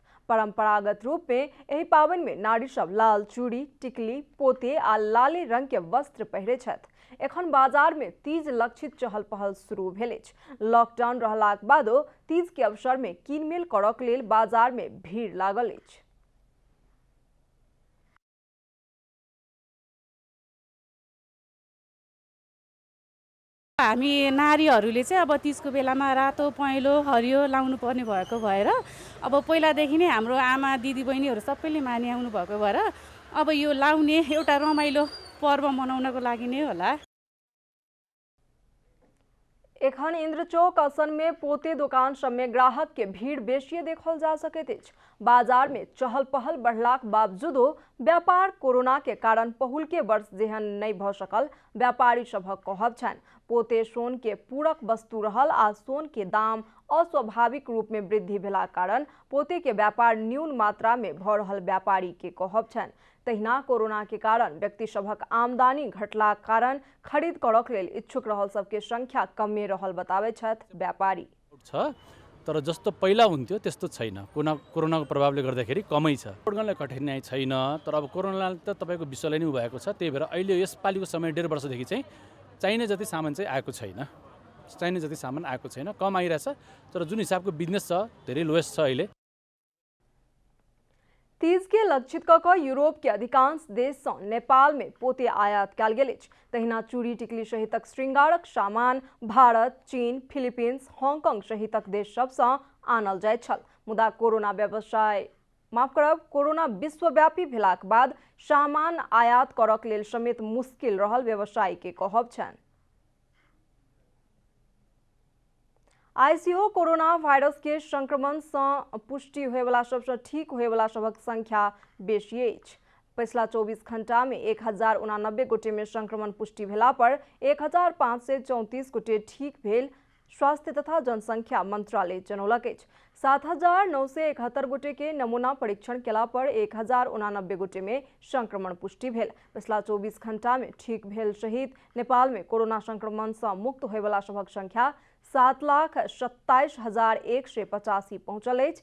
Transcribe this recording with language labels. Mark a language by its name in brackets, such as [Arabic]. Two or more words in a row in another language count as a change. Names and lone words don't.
[Maithili] परंपरागत रूप में एहि पावन में नारी सब लाल चूड़ी, टिकली, पोते आ लाले रंग के वस्त्र पहिरे छथि। एखन बाजार में तीज लक्षित चहल पहल शुरू भेल अछि। लॉकडाउन रहलाक बादो तीज के अवसर में कीनमेल करक लेल बाजार में भीड़ लागल अछि। [Nepali] हामी नारीहरूले चाहिँ अब तीजको बेलामा रातो, पहेँलो, हरियो लाउनु पर्ने भएको भएर अब पहिलादेखि नै हाम्रो आमा, दिदी, बहिनीहरू सबैले मानिआउनु भएको भएर अब यो लाउने एउटा रमाइलो पर्व मनाउनको लागि नै होला। [Maithili] एखन इंद्रचौक असन में पोते दुकान सब में ग्राहक के भीड़ बेसिए देखल जा सकैत अछि। बाजार में चहल पहल बढ़लाक बावजूदो व्यापार कोरोना के कारण पहिल के वर्ष जेहन नहीं भ सकल व्यापारी सभक कहब छनि। पोते सोन के पूरक वस्तु रहल आ सोन के दाम अस्वाभाविक रूप में वृद्धि भेला कारण पोते के व्यापार न्यून मात्रा में भ रहल व्यापारी के कहब छनि। तहिना कोरोना के कारण व्यक्ति सभक आमदनी घटला कारण खरीद करक लेल इच्छुक रहल सबके संख्या कमे रहल बताबै छथि व्यापारी। [Nepali] तर जस्तो पहिला हुन्थ्यो त्यस्तो छैन। कोरोनाको प्रभावले गर्दाखेरि कमै छ। उड्गनलाई कठिनाइ छैन, तर अब कोरोनाले त तपाईको विश्वलाई नै उभ्याएको छ। त्यही भएर अहिले यसपालिको समय 1.5 वर्षदेखि चाहिँ चाहिने जति सामान चाहिँ आएको छैन। चाहिने जति सामान आएको छैन, कम आइरहेछ। तर जुन हिसाबको बिजनेस छ धेरै लोएस्ट छ अहिले। [Maithili] तीज के लक्षित क यूरोप के अधिकांश देश से नेपाल में पोते आयात कयल गेल अछि। तहिना चूड़ी, टिकली सहितक श्रृंगारक सामान भारत, चीन, फिलीपींस, हांगकांग सहितक देश सब से आनल जाइत छल। मुदा कोरोना विश्वव्यापी भेलाक बाद सामान आयात करक लेल समेत मुश्किल रहल व्यवसायी के कहब छनि। आईसीओ कोरोना वायरस के संक्रमण से पुष्टि होए वाला सबसे ठीक होए वाला सबक संख्या बेसी अछि। पिछला 24 घंटा में 1089 गोटे में संक्रमण पुष्टि भेला पर 1534 गोटे ठीक भेल स्वास्थ्य तथा जनसंख्या मंत्रालय जनौलक अछि। 7,971 गोटे के नमूना परीक्षण केला पर 1,089 गोटे में संक्रमण पुष्टि भेल। पिछला 24 घंटा में ठीक भेल सहित नेपाल में कोरोना संक्रमण से मुक्त होय वाला सभक संख्या 7,27,185 पहुंचल अछि।